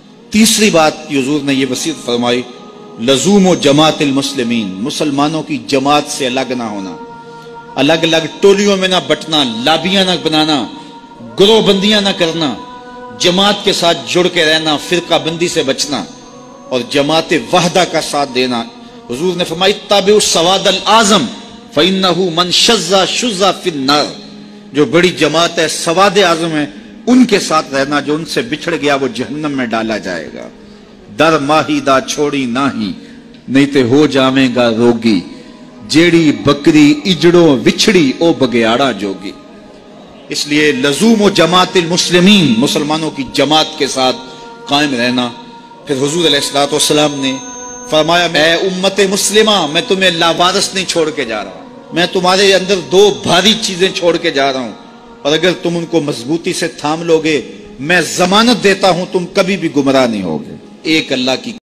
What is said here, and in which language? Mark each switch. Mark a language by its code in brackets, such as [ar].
[ur] تیسری بات کی حضور نے یہ وصیت فرمائی، لزوم و جماعت المسلمین، مسلمانوں کی جماعت سے الگ نہ ہونا، الگ الگ ٹولیوں میں نہ بٹنا، لابیاں نہ بنانا، گروہ بندیاں نہ کرنا، جماعت کے ساتھ جڑ کے رہنا، فرقہ بندی سے بچنا اور جماعت وحدہ کا ساتھ دینا. حضور نے فرمایا [ar] اتبعوا السواد الاعظم فإنه من شذ شذ فی النار، [ur] جو بڑی جماعت ہے، سواد اعظم ہے، ان کے ساتھ رہنا، جو ان سے بچھڑ گیا وہ جہنم میں ڈالا جائے گا. [pa] در ماہی دا چھوڑی ناہی، نہیں تے ہو جاویں گا روگی، جیڑی بکری اجڑوں وچھڑی او بگیاڑا جوگی. [ur] اس لیے لزوم و جماعت المسلمین، مسلمانوں کی جماعت کے ساتھ قائم رہنا. پھر حضور علیہ الصلوۃ والسلام نے فرمایا اے امت مسلمہ، میں تمہیں لاوارث نہیں چھوڑ کے جا رہا، میں تمہارے اندر 2 بھاری چیزیں چھوڑ کے جا رہا ہوں، اور اگر تم ان کو مضبوطی سے تھام لوگے میں ضمانت دیتا ہوں تم کبھی بھی گمراہ نہیں ہوگے. ایک اللہ کی